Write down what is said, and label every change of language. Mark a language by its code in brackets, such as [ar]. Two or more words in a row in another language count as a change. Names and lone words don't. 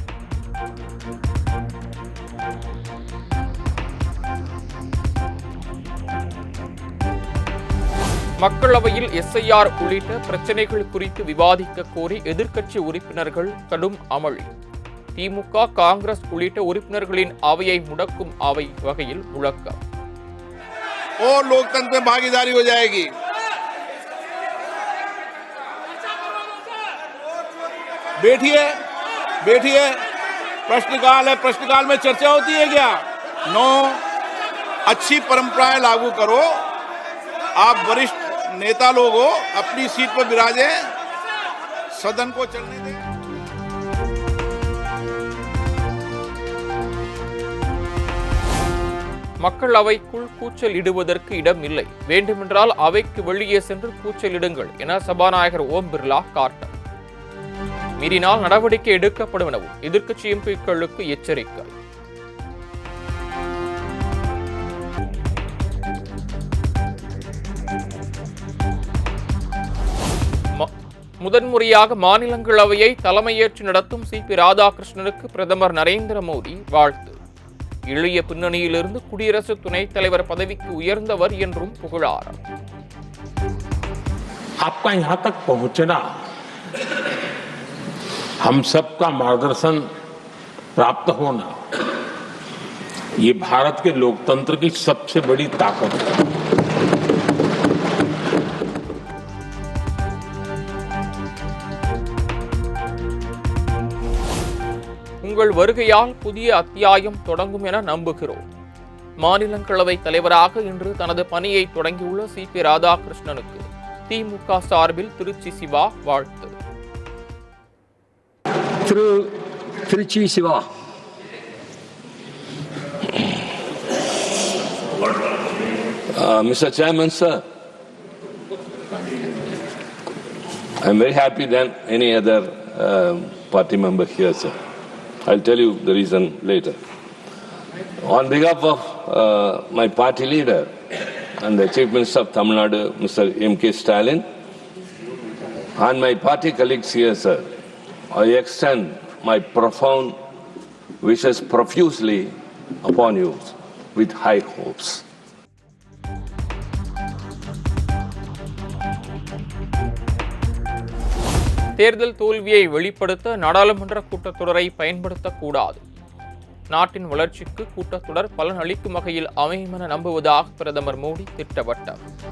[ta] மக்களவையில் எஸ்ஐஆர் உள்ளிட்ட பிரச்சினைகள் குறித்து விவாதிக்க கோரி எதிர்க்கட்சி உறுப்பினர்கள் கடும் அமளி. திமுக, காங்கிரஸ் உள்ளிட்ட உறுப்பினர்களின் அவையை முடக்கும் அவை வகையில் முழக்கம். [hi] और लोकतंत्र में भागीदारी हो जाएगी। बैठिए बैठिए, प्रश्नकाल है, प्रश्नकाल में चर्चा होती है क्या? नो, अच्छी परंपराएं लागू करो। आप वरिष्ठ नेता लोग हो, अपनी सीट पर विराजे, सदन को चलने दें। [ta] மக்களவைக்குள் கூச்சல் இடுவதற்கு இடம் இல்லை, வேண்டுமென்றால் அவைக்கு வெளியே சென்று கூச்சலிடுங்கள் என சபாநாயகர் ஓம் பிர்லா காட்டம். மீறினால் நடவடிக்கை எடுக்கப்படும் எனவும் எதிர்க்கட்சி எம்பிக்களுக்கு எச்சரிக்கை. முதன்முறையாக மாநிலங்களவையை தலைமையேற்று நடத்தும் சிபி ராதாகிருஷ்ணனுக்கு பிரதமர் நரேந்திர மோடி வாழ்த்து. எளிய பின்னணியிலிருந்து குடியரசு துணைத் தலைவர் பதவிக்கு உயர்ந்தவர் என்றும் புகழாரம். [hi] आपका यहां तक पहुंचना, हम सबका मार्गदर्शन प्राप्त होना, ये भारत के लोकतंत्र की सबसे बड़ी ताकत है. [ta] உங்கள் வருகையால் புதிய அத்தியாயம் தொடங்கும் என நம்புகிறோம். மாநிலங்களவை தலைவராக இன்று தனது பணியை தொடங்கியுள்ள சிபி ராதாகிருஷ்ணனுக்கு திமுக சார்பில் திருச்சி சிவா வாழ்த்து. திருச்சி சிவா. [en] Mr. Chairman, sir, I'm very happy than any other party member here, sir. I'll tell you the reason later. On behalf of my party leader and the Chief Minister of Tamil Nadu, Mr. M.K. Stalin, and my party colleagues here, sir, I extend my profound wishes profusely upon you with high hopes. [ta] தேர்தல் தோல்வியை வெளிப்படுத்த நாடாளுமன்ற கூட்டத்தொடரை பயன்படுத்தக்கூடாது. நாட்டின் வளர்ச்சிக்கு கூட்டத்தொடர் பலன் அளிக்கும் வகையில் அமையும் என நம்புவதாக பிரதமர் மோடி திட்டவட்டம்.